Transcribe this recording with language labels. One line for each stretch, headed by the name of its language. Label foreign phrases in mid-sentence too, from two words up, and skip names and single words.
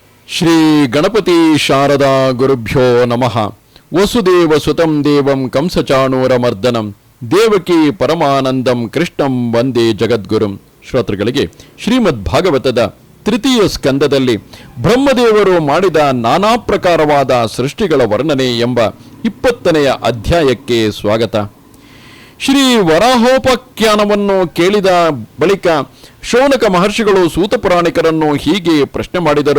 Sanskrit: ಶ್ರೀ ಗಣಪತಿ ಶಾರದಾ ಗುರುಭ್ಯೋ ನಮಃ. ವಸುದೇವ ಸುತಂ ದೇವಂ ಕಂಸಚಾಣೂರಮರ್ದನಂ ದೇವಕಿ ಪರಮಾನಂದಂ ಕೃಷ್ಣಂ ವಂದೇ ಜಗದ್ಗುರುಂ.
Kannada: ಶ್ರೋತೃಗಳಿಗೆ ಶ್ರೀಮದ್ ಭಾಗವತದ ತೃತೀಯ ಸ್ಕಂದದಲ್ಲಿ ಬ್ರಹ್ಮದೇವರು ಮಾಡಿದ ನಾನಾ ಪ್ರಕಾರವಾದ ಸೃಷ್ಟಿಗಳ ವರ್ಣನೆ ಎಂಬ 20ನೆಯ ಅಧ್ಯಾಯಕ್ಕೆ ಸ್ವಾಗತ. ಶ್ರೀ ವರಾಹೋಪಾಖ್ಯಾನವನ್ನು ಕೇಳಿದ ಬಳಿಕ ಶೌನಕ ಮಹರ್ಷಿಗಳು ಸೂತ ಪುರಾಣಿಕರನ್ನು ಹೀಗೆ ಪ್ರಶ್ನೆ ಮಾಡಿದರು.